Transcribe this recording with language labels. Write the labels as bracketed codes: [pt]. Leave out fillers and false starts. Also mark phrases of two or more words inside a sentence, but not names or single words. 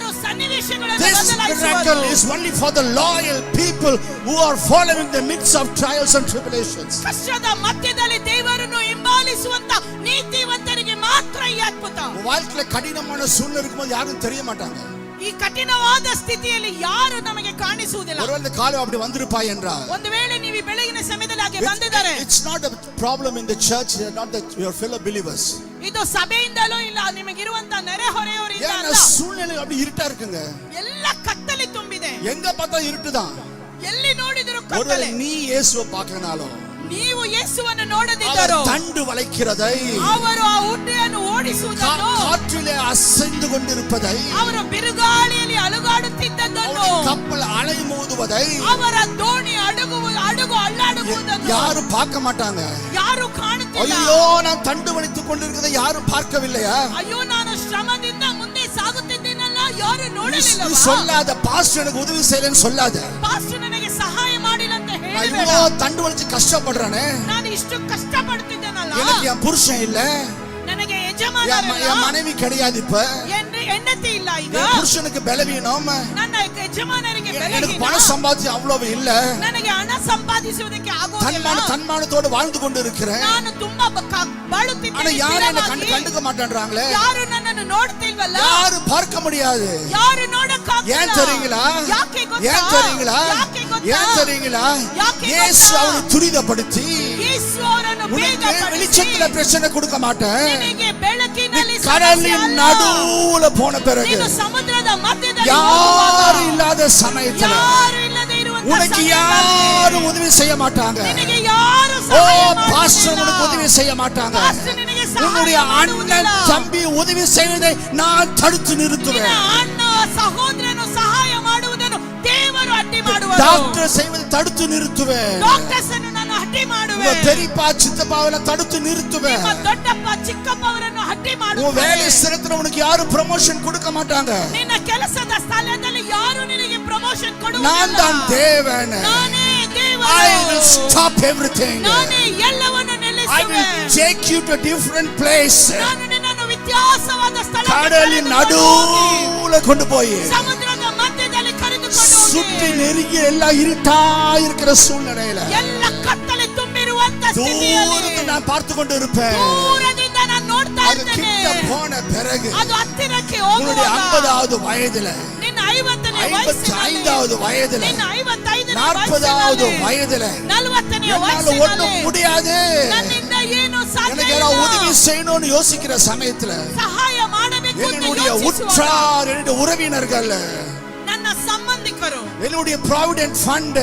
[en] This miracle is only for the loyal people who are following the midst of trials and tribulations. [kn] ಕಷ್ಟದ ಮಧ್ಯದಲ್ಲಿ ದೇವರನ್ನು ಹಿಂಬಾಲಿಸುವಂತ ನೀತಿವಂತರಿಗೆ ಮಾತ್ರ ಈ ಅದ್ಭುತ. [ta] வாழ்க்கையில கடினமான சூழ்நிலை இருக்கும்போது யாரும் தெரிய மாட்டாங்க. [kn] ಈ ಕಠಿಣವಾದ ಸ್ಥಿತಿಯಲ್ಲಿ ಯಾರು ನಮಗೆ ಕಾಣಿಸುವುದಿಲ್ಲ. [ta] ஒருவேளை காலை அப்படி வந்திருப்பாய் என்றால், [kn] ಒಂದು ವೇಳೆ ನೀವು ಈ ಬೆಳಗಿನ ಸಮಯದಲ್ಲಿ ಹಾಗೆ ಬಂದಿದ್ದಾರೆ, [en] it's not a problem in the church, not that your fellow believers. [kn] ಇದು ಸಭೆಯಿಂದಲೂ ಇಲ್ಲ, ನಿಮಗಿರುವಂತ ನೆರೆಹೊರೆಯವರಿಂದ ಅಲ್ಲ. [ta] ஏன்னா சூழ்நிலை அப்படி இருட்டா இருக்குங்க. [kn] ಎಲ್ಲ ಕತ್ತಲೆ ತುಂಬಿದೆ, [ta] எங்க பார்த்தா இருட்டுதான். [kn] ಎಲ್ಲಿ ನೋಡಿದರೂ ಕತ್ತಲೆ. [ta] ஒருவேளை நீ இயேசுவை பார்க்கலனாலும், [kn] ನೀವು ಯೇಸುವನ್ನು ನೋಡದಿದ್ದರೂ, [ta] தண்டு வளைக்கிறதை, [kn] ಅವರು ಆ ಉಡ್ಡೆಯನ್ನು ಓಡಿಸುವುದನ್ನು, [ta] காற்றிலே அசைந்து கொண்டிருப்பதை, [kn] ಅವರು ಬಿರುಗಾಳಿಯಲ್ಲಿ ಅಲುಗಾಡುತ್ತಿದ್ದದ್ದನ್ನು, [ta] கப்பல் அலை மோதுவதை, [kn] ಅವರ ದೋಣಿ ಹಡಗು ಅಲ್ಲಾಡುವುದನ್ನು [ta] யாரும் பார்க்க மாட்டாங்க. [kn] ಯಾರು ಕಾಣುತ್ತಿಲ್ಲ. [ta] ஐயோ நான் தண்டு வளைத்துக் கொண்டிருக்கிறதை யாரும் பார்க்கவில்லையா? [kn] ಅಯ್ಯೋ ನಾನು ಶ್ರಮದಿಂದ ಮುಂದೆ ಸಾಗುತ್ತಿದ್ದೇನಲ್ಲ, ಯಾರು ನೋಡಲಿಲ್ಲ. [ta] சொல்லாத, பாஸ்டர் எனக்கு உதவி செய்யலன்னு சொல்லாத. [kn] ಪಾಸ್ಟರ್ ನನಗೆ ಸಹಾಯ ಮಾಡಿಲ್ಲ ಅಂತ ಹೇಳಬೇಡ. [ta] ஐயோ தண்டு வளைச்சு கஷ்டப்படுறானே, [kn] ನಾನು ಇಷ್ಟು ಕಷ್ಟ ಪಡ್ತಿದ್ದೇನಲ್ಲ, [ta] எனக்கு என் புருஷன் இல்ல, [kn] ನನಗೆ ಯಜಮಾನ [ta] என் மனைவி கிடையாது, இப்ப [kn] ಹೆಂಡತಿ ಇಲ್ಲ, ಈಗ [ta] என் புருஷனுக்கு பலவீனம், [kn] ನನ್ನ ಯಜಮಾನರಿಗೆ [ta] எனக்கு பணம் சம்பாதிச்சு அவ்வளவு இல்ல, [kn] ನನಗೆ ಹಣ ಸಂಪಾದಿಸುವುದಕ್ಕೆ ಆಗೋದಿಲ್ಲ, [ta] தன்மானத்தோடு வாழ்ந்து கொண்டு இருக்கிறேன், [kn] ನಾನು ತುಂಬಾ ಬಾಳುತ್ತಿದ್ದೇನೆ. [ta] ஆனா யாரும் என்ன கண்டுக்க மாட்டேன்றாங்களே, [kn] ಯಾರು ನನ್ನನ್ನು ನೋಡ್ತಿಲ್ವಲ್ಲ, [ta] யாரு பார்க்க முடியாது. [kn] ಯಾರು ನೋಡಕ್ಕಾಗಲ್ಲ. [ta] ஏன் தெரியுங்களா? [kn] ಯಾಕೆ ಗೊತ್ತಾ? [ta] ஏன் தெரியுங்களா? [kn] ಯಾಕೆ ಗೊತ್ತಾ? [ta] ஏன் தெரியுங்களா? [kn] ಯಾಕೆ [ta] இயேசு [kn] ಗೊತ್ತಾ? [ta] அவனை துரிதப்படுத்தி, [kn] ಯೇಸು ಅವರನ್ನು [ta] உனக்கு வெளிச்சத்துல பிரச்சனை கொடுக்க மாட்டேன், [kn] ನಿನಗೆ ಬೆಳಕಿನಲ್ಲಿ [ta] கடலின் நடுவுல போன பிறகு, [kn] ನೀನು ಸಮುದ್ರದ ಮಧ್ಯದಲ್ಲಿ [ta] யாரும் இல்லாத சமயத்துல, [kn] ಯಾರು ಇಲ್ಲದೆ ಇರುವಂತ [ta] உனக்கு யாரும் உதவி செய்ய மாட்டாங்க. [kn] ನಿನಗೆ ಯಾರು ஓ ಸಹಾಯ [ta] பாஸ்டர் [kn] ಮಾಡುವುದಿಲ್ಲ. [ta] உனக்கு உதவி செய்ய மாட்டாங்க. [kn] ಪಾಸ್ಟರ್ ನಿನಗೆ ಸಹಾಯ [ta] உன்னுடைய [kn] ಮಾಡುವುದಿಲ್ಲ. [ta] அண்ணன் தம்பி உதவி செய்வதை நான் தடுத்து [kn] ನಿನ್ನ [ta] நிறுத்துவேன். [kn] ಅಣ್ಣ ಸಹೋದರನು ಸಹಾಯ ಮಾಡುವುದನ್ನು ದೇವರು ಅಡ್ಡಿ ಮಾಡುವರು. [ta] டாக்டர் செய்வதை தடுத்து நிறுத்துவேன். [kn] ಡಾಕ್ಟರ್ಸ್ ಅನ್ನು ನಾನು ಅಡ್ಡಿ ಮಾಡುವೆ. [ta] பெரியப்பா சித்தப்பாவெಲ್ಲ தடுத்து நிறுத்துவேன். [kn] ನಿಮ್ಮ ದೊಡ್ಡಪ್ಪ ಚಿಕ್ಕಪ್ಪ ಅವರನ್ನು ಅಡ್ಡಿ [ta] உன் [kn] ಮಾಡುವೆ. [ta] வேலை ஸ்தலத்துல உனக்கு யாரும் ப்ரமோஷன் கொடுக்க மாட்டாங்க. [kn] ನಿನ್ನ ಕೆಲಸದ ಸ್ಥಳದಲ್ಲಿ ಯಾರು ನಿನಗೆ ಪ್ರಮೋಷನ್ ಕೊಡುವುದಿಲ್ಲ. [ta] நான் தான் தேவன். [kn] ನಾನೇ ದೇವರು. [en] I will stop everything. [kn] ನಾನೇ ಎಲ್ಲವನ್ನೂ [en] I [kn] ನಿಲ್ಲಿಸುವೆ. [en] will take you to a different place. [kn] ನಾನು ನಿನ್ನನ್ನು ವ್ಯತ್ಯಾಸವಾದ ಸ್ಥಳಕ್ಕೆ [ta] கடலின் நடுவுல கொண்டு போய், [kn] ಸಮುದ್ರದ ಮಧ್ಯದಲ್ಲಿ ಕರೆದುಕೊಂಡು ಹೋಗಿ, [ta] சுற்றி நெருங்கி எல்லாம் இருட்டா இருக்கிற சூழ்நிலையில [kn] ಎಲ್ಲ ಕತ್ತಲೆ ತುಂಬಿರುವಂತ ಸ್ಥಿತಿಯಲ್ಲಿ [ta] தூரத்தில் நான் பார்த்து கொண்டு இருப்பேன். [kn] ದೂರದಿಂದ ನಾನು ನೋಡ್ತಾ [ta] அது [kn] ಇರ್ತೇನೆ. [ta] கிட்ட போன பிறகு [kn] ಅದು ಹತ್ತಿರಕ್ಕೆ [ta] உன்னுடைய [kn] ಹೋಗುವಾಗ [ta] 50வது வயதுல, [kn] ನಿನ್ನ 50ನೇ [ta] 55வது வயதுல, [kn] ನಿನ್ನ 55ನೇ [ta] 40வது வயதுல [kn] 40ನೇ [ta] என்னால ஒண்ணும் முடியாது, [kn] ನನ್ನಿಂದ ಏನು ಸಾಧ್ಯ [ta] எனக்கு [kn] ಇಲ್ಲ, [ta] யாராவது உதவி செய்யணும்னு யோசிக்கிற சமயத்துல [kn] ಸಹಾಯ ಮಾಡಬೇಕು ಅಂತ [ta] என்னுடைய [kn] ಯೋಚಿಸುವಾಗ [ta] உற்றார், என்னுடைய உறவினர்கள், [kn] ನನ್ನ ಸಂಬಂಧಿಕರು, [ta] என்னுடைய [en] provident fund,